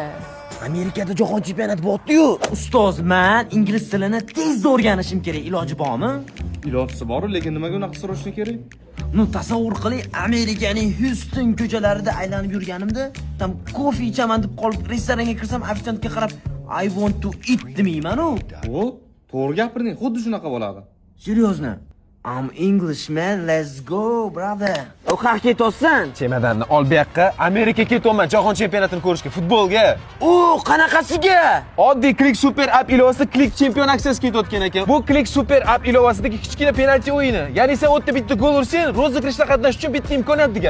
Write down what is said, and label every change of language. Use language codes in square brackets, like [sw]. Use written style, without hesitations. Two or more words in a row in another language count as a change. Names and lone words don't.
[uz] Amerikada jahon chempionati bo'pti-yu. Ustoz, men ingliz tilini tez o'rganishim kerak, iloji bormi? Ilojisi bor, lekin nimaga unaqa so'rashing kerak? Tasavvur qiling, Amerikaning Houston ko'chalarida aylanib yurganimda, tam kofe ichaman deb qolib, restoranga kirsam, ofitsiantga qarab, [en] I want to eat demayman-u. [uz] O, to'g'ri gapirding, xuddi shunaqa bo'ladi. [en] Seriously? I'm Englishman, let's go, brother. [uz] O qayerga ketyapsan? Chemodanni ol bu yoqqa. Amerika ketyapman jahon chempionatini ko'rishga, futbolga. O, qanaqasiga? Oddiy Click Super App ilovasida Click Chempion aksiyasi ketayotgan ekan. Bu Click Super App ilovasidagi kichkina penalti o'yini. Ya'ni sen o'tda bitta gol ursang, rozыгрышda qatnashish uchun bitta imkoniyat degan.